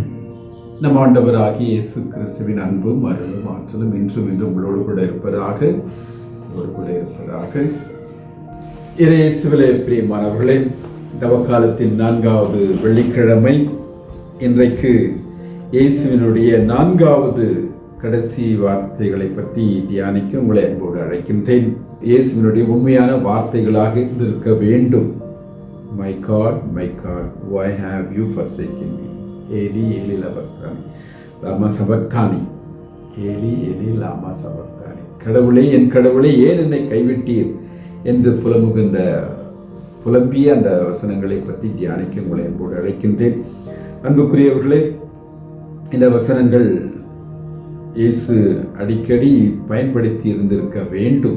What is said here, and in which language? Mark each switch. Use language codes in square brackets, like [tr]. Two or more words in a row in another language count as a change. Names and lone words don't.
[ta] நம் ஆண்டவராகிய இயேசு கிறிஸ்துவின் அன்பும் அருளும் ஆற்றலும் இன்றும் உங்களோடு கூட இருப்பதாக இயேசுவிலே பிரியமானவர்களே, தவக்காலத்தின் 4வது வெள்ளிக்கிழமை. இன்றைக்கு இயேசுவினுடைய 4வது கடைசி வார்த்தைகளை பற்றி தியானிக்க உங்களை அன்போடு அழைக்கின்றேன். இயேசுவினுடைய உண்மையான வார்த்தைகளாக இருந்திருக்க வேண்டும். [en] My God, why have you forsaken me? [arc] Eli, Eli, lama sabachthani. Eli, Eli, lama sabachthani. [ta] கடவுளே, என் கடவுளே, ஏன் என்னை கைவிட்டீர் என்று புலம்பிய அந்த வசனங்களை பற்றி தியானிக்க உங்களை அன்போடு அழைக்கின்றேன். அன்புக்குரியவர்களே, இந்த வசனங்கள் இயேசு அடிக்கடி பயன்படுத்தி இருந்திருக்க வேண்டும்.